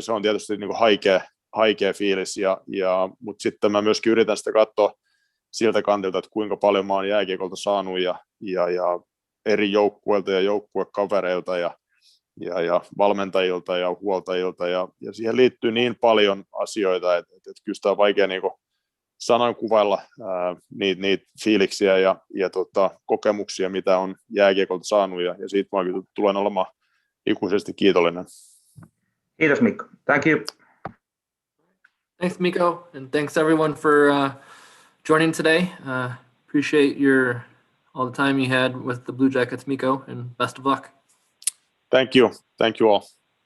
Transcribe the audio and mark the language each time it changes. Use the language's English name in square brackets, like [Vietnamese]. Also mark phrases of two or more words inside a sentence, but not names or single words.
[Finnish] se on tietysti niin kuin haikea fiilis, mutta sitten mä myöskin yritän sitä katsoa siltä kantilta, että kuinka paljon mä oon jääkiekolta saanut ja eri joukkueilta ja joukkuekavereilta ja valmentajilta ja huoltajilta ja siihen liittyy niin paljon asioita, että kyllä sitä on vaikea niin kuin sanoin kuvailla niitä fiiliksiä ja kokemuksia, mitä on jääkiekolta saanut ja siitä mä tulen olemaan ikuisesti kiitollinen. Kiitos Mikko. [English] Thank you. Thanks, Mikko, and thanks everyone for joining today. Appreciate all the time you had with the Blue Jackets, Mikko, and best of luck. Thank you all.